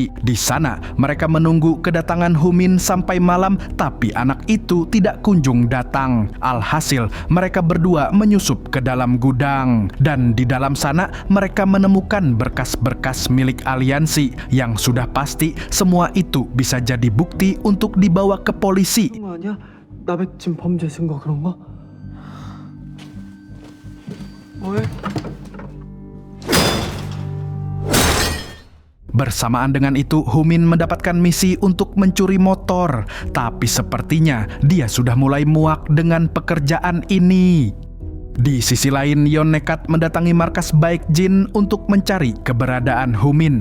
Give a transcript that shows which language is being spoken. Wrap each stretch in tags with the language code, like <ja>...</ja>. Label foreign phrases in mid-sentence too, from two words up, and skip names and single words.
<id>Di sana, mereka menunggu kedatangan Humin sampai malam, tapi anak itu tidak kunjung datang. Alhasil, mereka berdua menyusup ke dalam gudang. Dan di dalam sana, mereka menemukan berkas-berkas milik aliansi yang sudah pasti semua itu bisa jadi bukti untuk dibawa ke polisi.</id> <ko>아니야? 나백진 범죄 증거 그런 거? 뭐해?</ko> <id>Bersamaan dengan itu, Humin mendapatkan misi untuk mencuri motor. Tapi sepertinya dia sudah mulai muak dengan pekerjaan ini. Di sisi lain, Yeon nekat mendatangi markas Baekjin untuk mencari keberadaan Humin.</id>